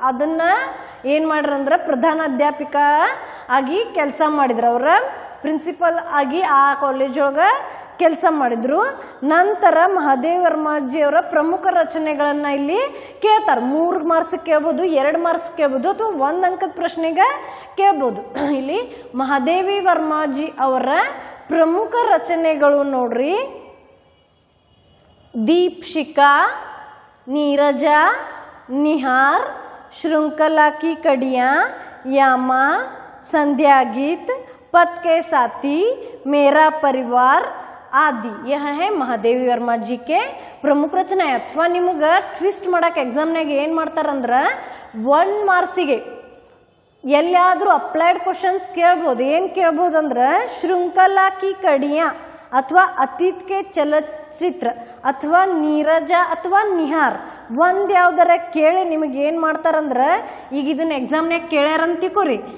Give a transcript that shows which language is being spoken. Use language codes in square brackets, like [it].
[kn] ಅದನ್ನ ಏನು ಮಾಡ್ರಂದ್ರೆ ಪ್ರಧಾನ ಅಧ್ಯಾಪಿಕ ಆಗಿ ಕೆಲಸ ಮಾಡಿದ್ರು. ಅವರ ಪ್ರಿನ್ಸಿಪಲ್ ಆಗಿ ಆ ಕಾಲೇಜ್ ಒಳಗೆ ಕೆಲಸ ಮಾಡಿದ್ರು. ನಂತರ ಮಹಾದೇವಿ ವರ್ಮಾಜಿ ಅವರ ಪ್ರಮುಖ ರಚನೆಗಳನ್ನು ಇಲ್ಲಿ ಕೇಳ್ತಾರೆ. 3 ಮಾರ್ಕ್ಸ್ ಕೇಳ್ಬೋದು, 2 ಮಾರ್ಕ್ಸ್ ಕೇಳ್ಬೋದು, ಅಥವಾ 1 ಅಂಕದ ಪ್ರಶ್ನೆಗೆ ಕೇಳ್ಬೋದು. ಇಲ್ಲಿ ಮಹಾದೇವಿ ವರ್ಮಾಜಿ ಅವರ ಪ್ರಮುಖ ರಚನೆಗಳು ನೋಡ್ರಿ दीपशिखा, नीरजा, निहार, श्रृंखला की कड़ियाँ, यामा, संध्या गीत, पथ के साथी, मेरा परिवार आदि. [hi] यह है महादेवी वर्मा जी के प्रमुख रचನೆ. [kn] ಅಥವಾ ನಿಮಗೆ ಟ್ವಿಸ್ಟ್ ಮಾಡಕ್ಕೆ ಎಕ್ಸಾಮ್ನಾಗ ಏನು ಮಾಡ್ತಾರಂದ್ರೆ 1 ಮಾರ್ಕ್ಸಿಗೆ ಎಲ್ಲಾದರೂ ಅಪ್ಲೈಡ್ ಕ್ವಶನ್ಸ್ ಕೇಳ್ಬೋದು. ಏನು ಕೇಳ್ಬೋದು ಅಂದ್ರೆ श्रृंखला की कड़ियाँ ಅಥವಾ ಅತೀತ್ ಕೆ ಚಲಚಿತ್ರ ಅಥವಾ ನೀರಜ ಅಥವಾ ನಿಹಾರ್ ಒಂದು ಯಾವ್ದಾರ ಕೇಳಿ ನಿಮಗೆ ಏನು ಮಾಡ್ತಾರಂದ್ರೆ ಈಗ ಇದನ್ನ ಎಕ್ಸಾಮ್ನಾಗ ಕೇಳ್ಯಾರಂತ ತಿಳ್ಕೊರಿ.